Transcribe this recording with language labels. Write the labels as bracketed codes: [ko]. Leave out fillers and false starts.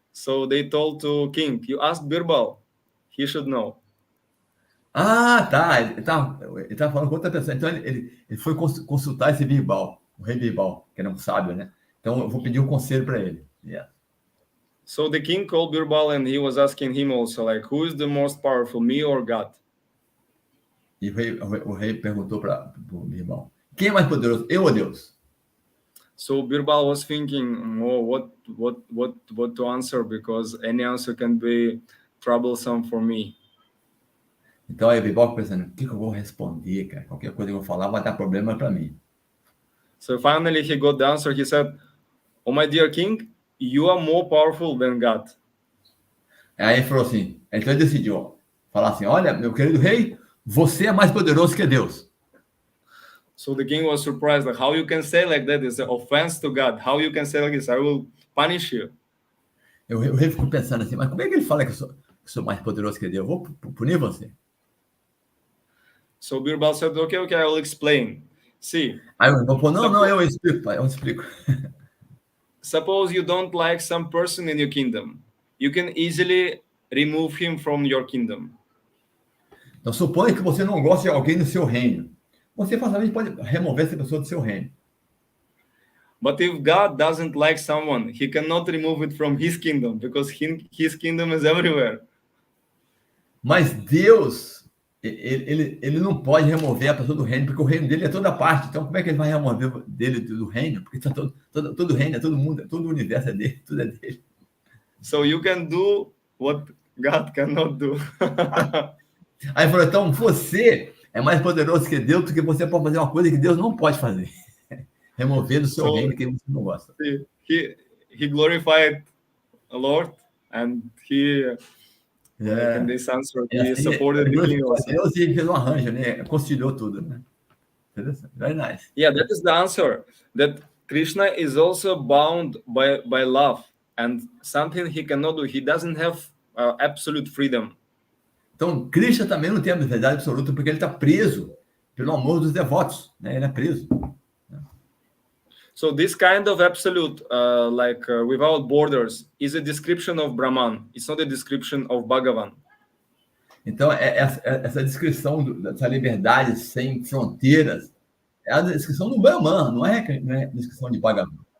[en] So they told to king, you ask Birbal, he should know. [pt] Tá. Ele tá falando com outra pessoa. Então, ele foi consultar esse Birbal, o rei Birbal, que era um sábio, né? Então, eu vou pedir um conselho para ele. [en] Yeah. So the king called Birbal and he was asking him also, like, who is the most powerful, me or God? [pt] E o rei perguntou para o Birbal, quem é mais poderoso, eu ou Deus? [en] So Birbal was thinking, what to answer, because any answer can be troublesome for me. [pt] Então, aí o Birbal pensando, o que eu vou responder, cara? Qualquer coisa que eu vou falar vai dar problema para mim. [en] So finally he got the answer. He said, oh, my dear king, you are more powerful than God. [pt] Aí ele falou assim, então ele decidiu falar assim, olha, meu querido rei, você é mais poderoso que Deus. [en] So the king was surprised, like, how you can say like that? It's an offense to God. How you can say like this? I will punish you. [pt] O rei ficou pensando assim, mas como é que ele fala que eu sou mais poderoso que Deus? Eu vou punir você. [en] So Birbal said, okay, I will explain. See. [pt] Aí o irmão falou, não, eu explico, pai, eu explico. [en] Suppose you don't like some person in your kingdom. You can easily remove him from your kingdom. [pt] Então, suponha que você não gosta de alguém no seu reino. Você facilmente pode remover essa pessoa do seu reino. [en] But if God doesn't like someone, he cannot remove it from his kingdom, because his kingdom is everywhere. [pt] Mas Deus, ele não pode remover a pessoa do reino, porque o reino dele é toda parte. Então, como é que ele vai remover dele do reino? Porque todo o reino, é todo mundo, todo o universo é dele, tudo é dele. [en] So you can do what God cannot do. [pt] Aí ele falou, então você é mais poderoso que Deus, porque você pode fazer uma coisa que Deus não pode fazer. Remover do seu reino que você não gosta. [en] He glorified a Lord, and he like in this answer, he supported the king also. [pt] Deus e fez um arranjo, né? Conciliou tudo, né? [en] Very nice. Yeah, that is the answer. That Krishna is also bound by love, and something he cannot do. He doesn't have absolute freedom. [pt] Então, Krishna também não tem a verdade absoluta, porque ele está preso pelo amor dos devotos, né? Ele é preso. [en] So this kind of absolute, without borders, is a description of Brahman. It's not a description of Bhagavan. [pt] Então, essa descrição dessa liberdade sem fronteiras é a descrição do Brahman, não é a descrição de Bhagavan.